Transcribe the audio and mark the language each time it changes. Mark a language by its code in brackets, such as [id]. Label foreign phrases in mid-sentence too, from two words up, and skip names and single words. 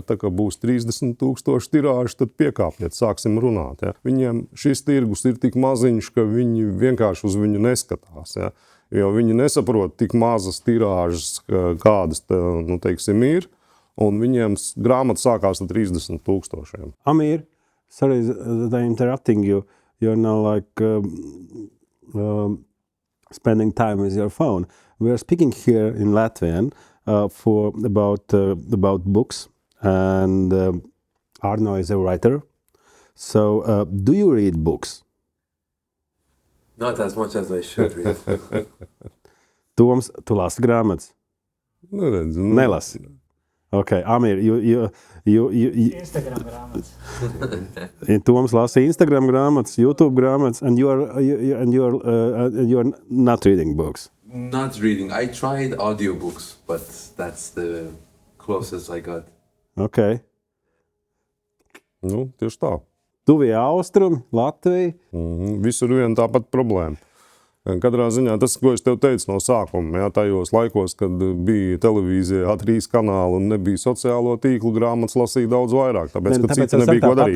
[lv] Tā kā būs 30 000 tirāži, tad piekāpiet, sāksim runāt. Ja? Viņiem šis tirgus ir tik maziņš, ka viņi vienkārši uz viņu neskatās. Ja? Jo viņi nesaprot tik mazas tirāžas, kādas teiksim, ir, un viņiem grāmata sākās ar 30 000. [en] Amir, sorry that I'm interrupting you. You're now like spending time with your phone. We are speaking here in Latvian about books, and Arno is a writer. So, do you read books? Not as much as I should read. [lv] Toms, tu lasi grāmatas? Nelasi. [en] Okay, Amir, you [lv] Instagram grāmatas. Toms lasa Instagram grāmatas, YouTube grāmatas, [en] and you are not reading books. Not reading. I tried audiobooks, but that's the closest I got. Okay. [lv] Tieši tā. Tuvie austrumi, Latvija. Visur vien tāpat problēma. Katrā ziņā tas, ko es tev teicu no sākuma, tajos laikos, kad bija televīzija A3 kanāla un nebija sociālo tīklu, grāmatas lasīja daudz vairāk, tāpēc ka citi nebija ko darīt.